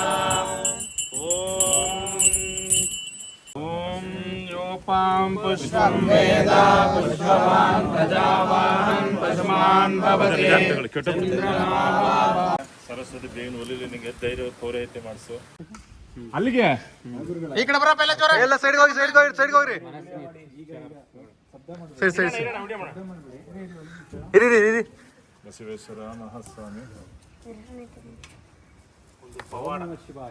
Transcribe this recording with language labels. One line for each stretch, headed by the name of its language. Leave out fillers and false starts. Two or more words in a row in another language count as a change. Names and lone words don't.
Sanskrit: ॐ योपां पुष्पं वेद पुष्पवान् प्रजावान् पशुमान् भवति।
Kannada: ಸರಸ್ವತಿ ದೇವಿನ ಒಲಿಲಿ ನಿಮಗೆ ಧೈರ್ಯ ಪೌರಹಿತ್ಯ ಮಾಡಿಸು. ಅಲ್ಲಿಗೆ ಈ ಕಡೆ ಬರಪ್ಪ, ಎಲ್ಲ ಸೈಡ್ಗೆ ಹೋಗಿ, ಸೈಡ್ಗೆ ಹೋಗಿ, ಸೈಡ್ಗೆ ಹೋಗ್ರಿ. ಸರಿ ಸರಿ ಸರಿ, ಇರಿ ಇರಿ ಇರಿ. ಬಸವೇಶ್ವರ ಮಹಾಸ್ವಾಮಿ ಶಿವಾಯ.